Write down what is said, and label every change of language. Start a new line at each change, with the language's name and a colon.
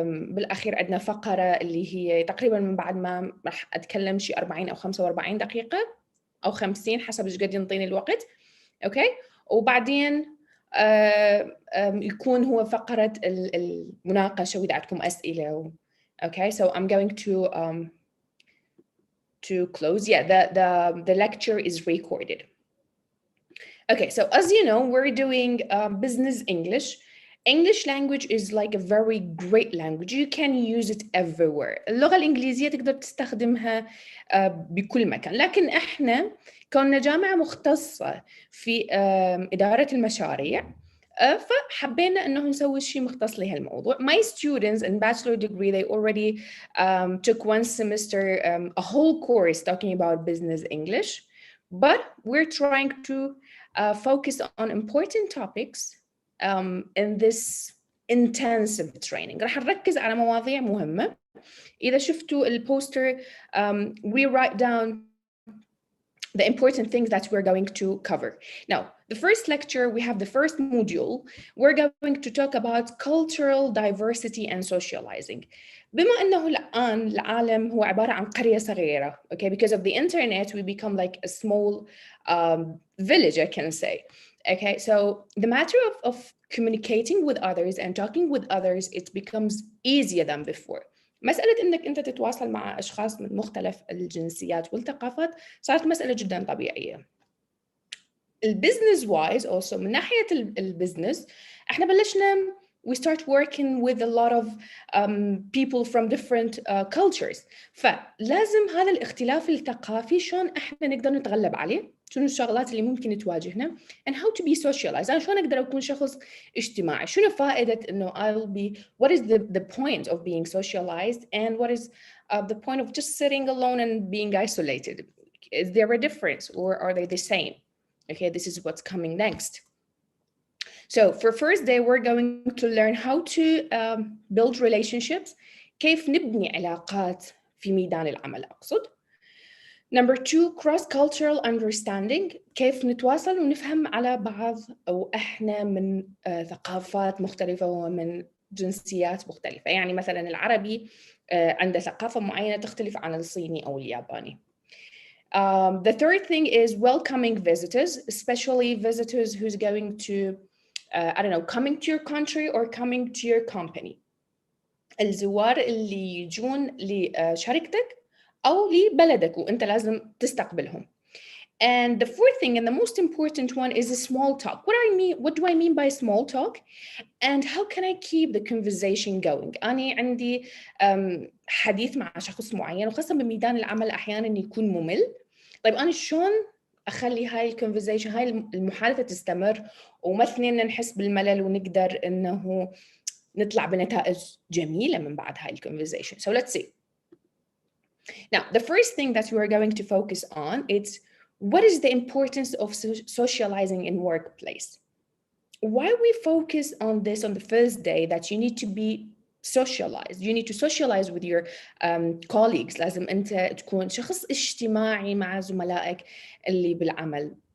Arabic: بالأخير عندنا فقرة اللي هي تقريباً من بعد ما راح أتكلم شيء 40 أو 45 دقيقة أو 50 حسب إيش قد ينطيني الوقت. أوكي وبعدين يكون هو فقرة المناقشة وإذا عندكم أسئلة.
English: Okay, so I'm going to close. Yeah, the lecture is recorded. Okay, so as you know, we're doing business English. English language is like a very great language. You can use it everywhere.
Arabic: اللغة الإنجليزية تقدر تستخدمها بكل مكان، لكن إحنا كنا جامعة مختصة في إدارة المشاريع، فحبينا انه نسوي شيء مختص لهالموضوع.
English: My students in bachelor degree they already took one semester a whole course talking about business English, but we're trying to focus on important topics in this intensive training.
Arabic: راح نركز على مواضيع مهمة. إذا شفتوا البوستر
English: we write down the important things that we're going to cover. Now, the first lecture, we have the first module. We're going to talk about cultural diversity and socializing.
Arabic: بما أنه الآن العالم هو عبارة عن قرية صغيرة, okay?
English: Because of the internet, we become like a small village, I can say. Okay, so the matter of communicating with others and talking with others, it becomes easier than before.
Arabic: مسألة إنك أنت تتواصل مع أشخاص من مختلف الجنسيات والثقافات صارت مسألة جدا طبيعية. البزنس وايز
English: also
Arabic: من ناحية البزنس احنا بلشنا
English: we start working with a lot of people from different cultures.
Arabic: فلازم هذا الاختلاف الثقافي شلون احنا نقدر نتغلب عليه، شنو الشغلات اللي ممكن تواجهنا
English: and how to be socialized.
Arabic: أنا شلون أقدر أكون شخص اجتماعي، شنو فائدة إنه
English: I'll be what is the point of being socialized and what is the point of just sitting alone and being isolated. Is there a difference or are they the same? Okay, this is what's coming next. So for first day, we're going to learn how to build relationships.
Arabic: كيف نبني علاقات في ميدان العمل أقصد.
English: Number two, cross-cultural understanding.
Arabic: كيف نتواصل ونفهم على بعض أو إحنا من ثقافات مختلفة ومن جنسيات مختلفة. يعني مثلا العربي عنده ثقافة معينة تختلف عن الصيني أو الياباني.
English: The third thing is welcoming visitors, especially visitors who's going to, I don't know, coming to your country or coming to your company.
Arabic: الزوار اللي يجون لشركتك أو لبلدك وأنت لازم تستقبلهم.
English: And the fourth thing and the most important one is a small talk. What do I mean by small talk? And how can I keep the conversation going?
Arabic: أنا عندي حديث مع شخص معين وخاصة بميدان العمل أحيانا يكون ممل. طيب أنا شلون أخلي هاي الكونفرزيشن هاي المحادثة تستمر وما اثنين نحس بالملل ونقدر إنه نطلع بنتائج جميلة من بعد هاي الكونفرزيشن.
English: So let's see. Now, the first thing that we are going to focus on is what is the importance of socializing in workplace? Why we focus on this on the first day that you need to be socialized. You need to socialize with your colleagues.
Arabic: لازم أنت تكون شخص اجتماعي مع زملائك اللي بالعمل.